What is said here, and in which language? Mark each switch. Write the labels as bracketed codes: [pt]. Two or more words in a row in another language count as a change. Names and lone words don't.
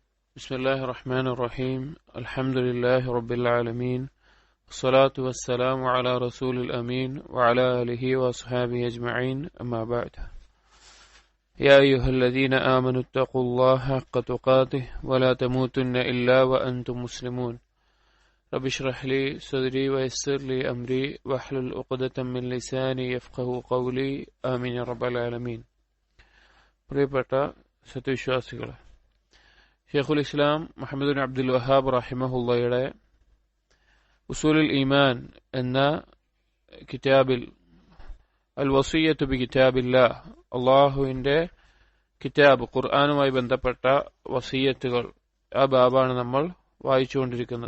[ar] بسم الله الرحمن الرحيم الحمد لله رب العالمين والصلاة والسلام على رسول الأمين وعلى آله وأصحابه أجمعين أما بعد يا أيها الذين آمنوا اتقوا الله حق تقاته ولا تموتن إلا وأنتم مسلمون رب اشرح لي صدري ويسر لي أمري واحلل عقدة من لساني يفقه قولي آمين يا رب العالمين. [ml] പ്രിയപ്പെട്ട സത്യവിശ്വാസികളെ, ഷെയ്ഖുൽ ഇസ്ലാം മുഹമ്മദ് ബിൻ അബ്ദുൽ വഹാബ് റഹിമഹുള്ളയുടെ ഉസൂലുൽ ഈമാൻ എന്ന കിതാബിൽ [ar] الوصية بكتاب الله, [ml] അള്ളാഹുവിന്റെ കിതാബ് ഖുർആനുമായി ബന്ധപ്പെട്ട വസിയ്യത്തുകൾ, ആ ബാബാണ് നമ്മൾ വായിച്ചുകൊണ്ടിരിക്കുന്നത്.